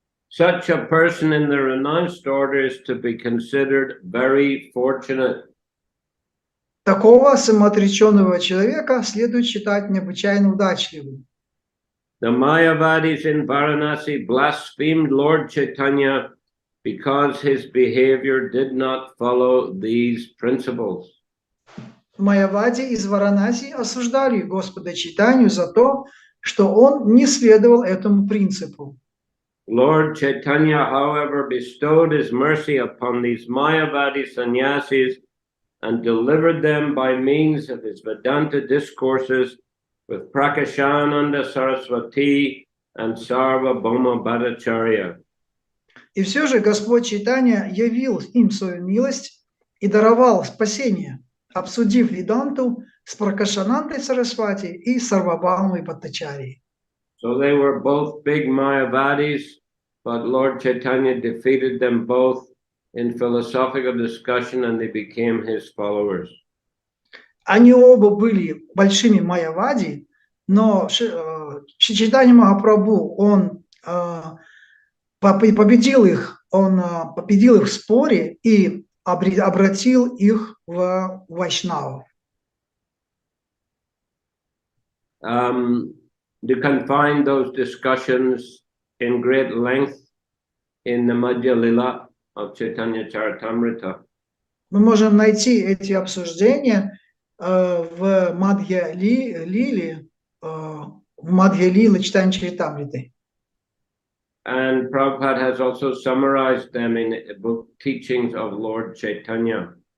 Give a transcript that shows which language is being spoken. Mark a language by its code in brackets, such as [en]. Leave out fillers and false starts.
[en] Such a person in the renounced order is to be considered very fortunate. [ru] Такого самоотреченного человека следует считать необычайно удачливым. [en] The Mayavadis in Varanasi blasphemed Lord Chaitanya because his behavior did not follow these principles. [ru] Майявади из Варанаси осуждали Господа Чайтанью за то, что он не следовал этому принципу. [en] Lord Chaitanya, however, bestowed his mercy upon these Mayavadi sannyasis and delivered them by means of his Vedanta discourses with Prakashananda Saraswati and Sarvabhauma Bhattacharya. [ru] И все же Господь Чайтанья явил им свою милость и даровал спасение, обсудив Веданту с Пракашанандой Сарасвати и Сарвабхаумой Бхаттачарьей. [en] So they were both big Mayavadis, but Lord Chaitanya defeated them both in philosophical discussion and they became his followers. [ru] Они оба были большими майявади, но Чайтанья Махапрабху, он победил их в споре и обратил их в вайшнавов. [en] You can find those discussions in great length in the Adi-lila of Chaitanya Charitamrita. [ru] Мы можем найти эти обсуждения в Мадхья-лиле Чайтанья Чаритамриты. [en] And Prabhupada has also summarized them in the book Teachings of Lord Chaitanya.